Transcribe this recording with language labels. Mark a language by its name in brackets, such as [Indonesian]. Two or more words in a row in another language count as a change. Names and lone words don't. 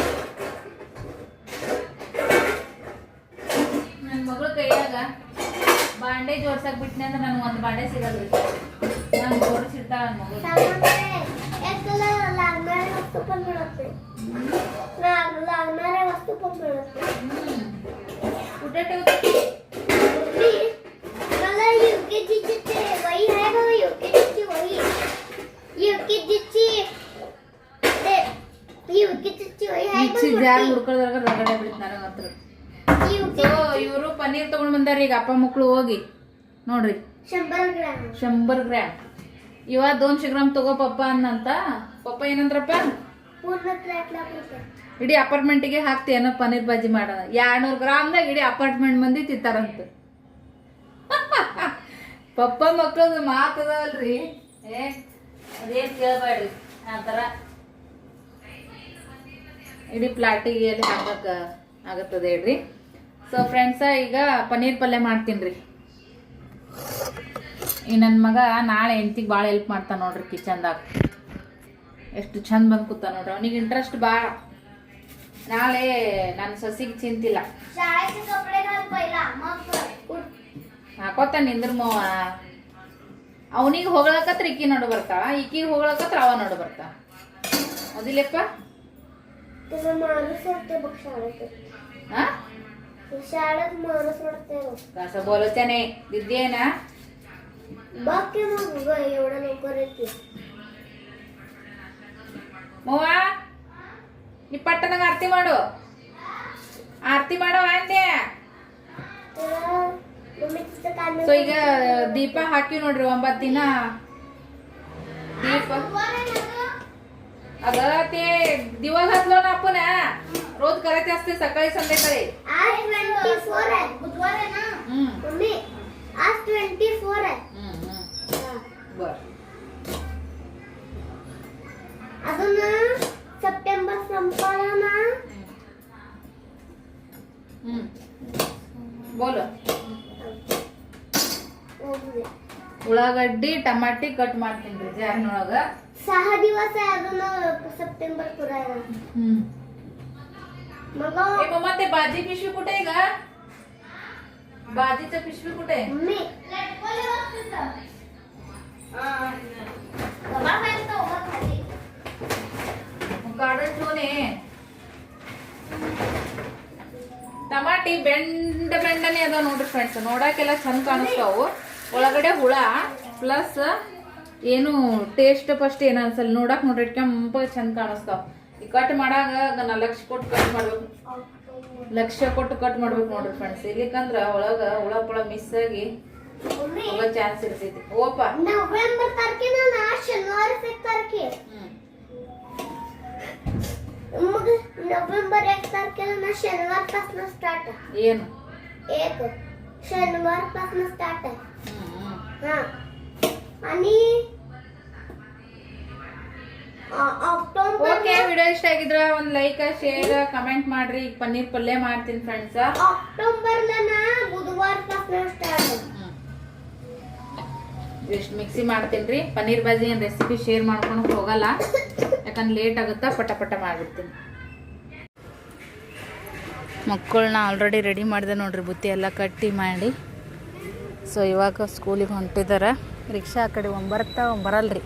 [Kannada] ನನ್ನ ಮಗಳ ಕೈಯಾಗ ಬಾಂಡೆ ಜೋಡ್ಸಕ್ ಬಿಟ್ನೆ ಅಂದ್ರೆ ನನಗೆ ಒಂದು ಬಾಂಡೆ ಸಿಗಲ್ರಿ. ನಾನು ಜೋಡಿಸಿರ್ತಾಳ ನನ್ನ ಮಗಳು. [Marathi] कुठे ठेवते? मला युकेजीची वही आहे बघा, युकेजीची वही, युकेजीची ते युकेजीची वही आहे [English] mixie jar [Kannada] ಹುಡ್ಕೋದ್ರಾಗ ರಗಡೆ ಬಿಡ್ತ ನನಗಂತ್ರ. ಸೊ ಇವರು ಪನ್ನೀರ್ ತಗೊಂಡ್ ಬಂದಾರ ಈಗ ಅಪ್ಪ ಮಕ್ಕಳು ಹೋಗಿ ನೋಡ್ರಿ. 100 ಗ್ರಾಮ್ 100 ಗ್ರಾಮ್. ಇವ 200 ಗ್ರಾಮ್ ತಗೋ ಪಪ್ಪ ಅನ್ನಂತ. ಪಪ್ಪ ಏನಂದ್ರಪ್ಪ? [Marathi] पूर्ण प्लेटला ಕೊಡ್ತಾರೆ. [Kannada] ಇಡೀ ಅಪಾರ್ಟ್ಮೆಂಟಿಗೆ ಹಾಕ್ತೀಯನ ಪನ್ನೀರ್ ಬಾಜಿ ಮಾಡೋಣ. 200 ಗ್ರಾಮ್ದಾಗ ಇಡೀ ಅಪಾರ್ಟ್ಮೆಂಟ್ ಮಂದಿ ತಿಂತಾರಂತ. ಪಪ್ಪ ಮಕ್ಕಳದ ಮಾತದಲ್ರಿ, ಅದೇನ್ ಕೇಳಬೇಡ್ರಿ. ಆ ಥರ ಇಡೀ ಪ್ಲಾಟಿಗೆ ಅಲ್ಲಿ ಹಾಕಕ್ಕ ಆಗತ್ತದೆ ಹೇಳ್ರಿ. [English] so friends, [Kannada] ಈಗ ಪನ್ನೀರ್ ಪಲ್ಯ ಮಾಡ್ತೀನಿ ರೀ. ಈ ನನ್ನ ಮಗ ನಾಳೆ ಹೆಂಡ್ತಿಗೆ ಭಾಳ ಹೆಲ್ಪ್ ಮಾಡ್ತಾನೆ ನೋಡ್ರಿ ಕಿಚನ್ದಾಗ. ಎಷ್ಟು ಚಂದ ಬಂದು ಕೂತ ನೋಡ್ರಿ. ಅವನಿಗೆ ಇಂಟ್ರೆಸ್ಟ್ ಭಾಳ. ನಾಳೆ ನನ್ನ ಸೊಸಿಗೆ ಚಿಂತಿಲ್ಲ. [Marathi] शाळेचे कपडे घाल पहिला, मग [Kannada] ಹಾಕೋತಾನೆ ನಿಂದ್ರ ಮವ. ಅವನಿಗೆ ಹೊಗಳಕತ್ರ ಈಕಿ ನೋಡು ಬರ್ತಾಳ, ಈಕಿಗೆ ಹೊಗಳಕತ್ರ ಅವ ನೋಡು ಬರ್ತಾಳ. ಅದಿಲ್ಲಪ್ಪ. [Marathi] तुला माणूस वाटते बघ शाळेत. हा शाळेत माणूस वाटते बघ. कसं बोलत्याने दिद्येना. बघ की मग ग एवढं लवकर येते. [Kannada] ಮವ ನೀ ಪಟ್ಟನಾಗ ಆರತಿ ಮಾಡು. ಆರತಿ ಮಾಡೋ ಅಂದೆ. [Marathi] तर मम्मी तिचं काम [Kannada] ಸೊ ಈಗ ದೀಪ ಹಾಕಿ ನೋಡ್ರಿ 9 ದಿನ दीप. [Marathi] अगं ते दिवा घातलो ना आपण, रोज करायचे असते सकाळी संध्याकाळी. आज 24 आहे, बुधवार आहे ना मम्मी. आज 24 आहे. बर. अजून सप्टेंबर संपला ना. बोल. [Kannada] ಉಳ್ಳಾಗಡ್ಡಿ ಟಮಾಟಿ ಕಟ್ ಮಾಡ್ತೀನಿ ಜಾರಿನೊಳಗ. [Marathi] 6 दिवस आहे अजून सप्टेंबर पुरायला. मग ए मम्मा, ते भाजी पिशवी कुठे आहे का? भाजीचं पिशवी कुठे आहे? मम्मी काढून ठेवून ये. [Kannada] ಟಮಾಟಿ ಬೆಂಡನೆ ಅದ ನೋಡ್ರಿ ಫ್ರೆಂಡ್ಸ್. ನೋಡಕ್ಕೆಲ್ಲ ಚಂದ ಕಾಣಿಸ್ತಾವು. ಒಳಗಡೆ ಹುಳ ಪ್ಲಸ್ ಏನು ಟೇಸ್ಟ್ ಫಸ್ಟ್ ಏನ ಅನ್ಸಲ್ಲ. ನೋಡಕ್ ನೋಡ್ರಿ ಕೆಂಪ ಚಂದ ಕಾಣಿಸ್ತಾವ. ಈ ಕಟ್ ಮಾಡಾಗ ನಾ ಲಕ್ಷ ಕೊಟ್ಟು ಕಟ್ ಮಾಡ್ಬೇಕು, ಲಕ್ಷ ಕೊಟ್ಟು ಕಟ್ ಮಾಡ್ಬೇಕು ನೋಡ್ರಿ ಫ್ರೆಂಡ್ಸ್. ಇಲ್ಲಿಕಂದ್ರ ಒಳಗ ಹುಳ ಪಳ ಮಿಸ್ ಆಗಿ ಹೋಗೋ ಚಾನ್ಸ್ ಇರ್ತೈತಿ. ಓಪ [Marathi] नोव्हेंबर तारखेला ना शनिवार 1 तारखे. मग नोव्हेंबर 1 तारखेला ना शनिवार पासून स्टार्ट आहे. [Kannada] ಏನು [Marathi] 1 शनिवार पासून स्टार्ट आहे. हा आणि ऑक्टोबर [Kannada] ಓಕೆ, ವಿಡಿಯೋ ಇಷ್ಟ ಆಗಿದ್ರ ಒಂದ್ [English] like share comment [Kannada] ಮಾಡ್ರಿ. ಈಗ ಪನ್ನೀರ್ ಪಲ್ಯ ಮಾಡ್ತೀನಿ ಫ್ರೆಂಡ್ಸ್. [Marathi] ऑक्टोबरला ना बुधवार पासून स्टार्ट आहे. [Kannada] ಇಷ್ಟು ಮಿಕ್ಸಿ ಮಾಡ್ತೀನಿ. ಪನ್ನೀರ್ ಬಾಜಿ ಏನು [English] recipe share [Kannada] ಮಾಡ್ಕೊಳಕ್ ಹೋಗಲ್ಲ, ಯಾಕಂದ್ರೆ ಲೇಟ್ ಆಗುತ್ತಾ. ಪಟ ಪಟ ಮಾಡಿಬಿಡ್ತೀನಿ. ಮಕ್ಕಳನ್ನ [English] already ready [Kannada] ಮಾಡಿದೆ ನೋಡ್ರಿ, ಬುತ್ತಿ ಎಲ್ಲ ಕಟ್ಟಿ ಮಾಡಿ. ಸೊ ಇವಾಗ ಸ್ಕೂಲಿಗೆ ಹೊಂಟಿದ್ದಾರೆ. ರಿಕ್ಷಾ ಆ ಕಡೆ ಬರಲ್ರಿ.